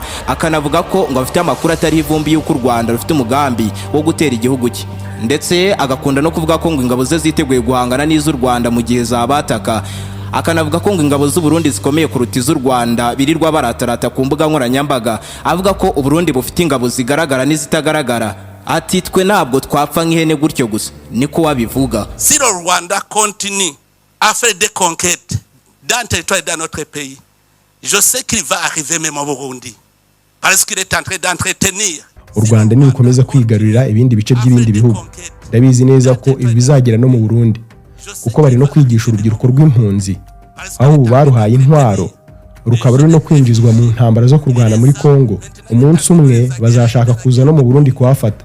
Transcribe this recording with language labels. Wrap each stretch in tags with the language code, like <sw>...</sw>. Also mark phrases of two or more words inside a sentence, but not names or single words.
<rw>Akanavuga ko ngo afite amakuru atari ivumbi y'uko u Rwanda rufite umugambi wo gutera igihugu cye, ndetse agakunda no kuvuga ko ngo ingabo ze ziteguye guhangana n'iz'u Rwanda mu gihe zabataka. Akanavuga ko ngo ingabo z'u Burundi zikomeye kuruta iz'u Rwanda birirwa baratarata ku mbuga nkoranyambaga, avuga ko u Burundi bufite ingabo zigaragara n'izitagaragara. Ati twe ntabwo twapfa nk'ihene gutyo gusa, niko wabivuga.</rw> <fr>Si le Rwanda continue à faire des conquêtes dans le territoire de notre pays, je sais qu'il va arriver même au Burundi parce qu'il est en train d'entretenir.</fr> <rw>U Rwanda ni rukomeza kwigarurira ibindi bice by'ibindi bihugu. Ndabizi neza ko ibi bizagera no mu Burundi, kuko bari no kwigisha urubyiruko rw'impunzi, aho ubu baruhaye intwaro, rukaba ruri no kwinjizwa mu ntambara zo kurwana muri Kongo. Umunsi umwe bazashaka kuza no mu Burundi kuhafata.</rw>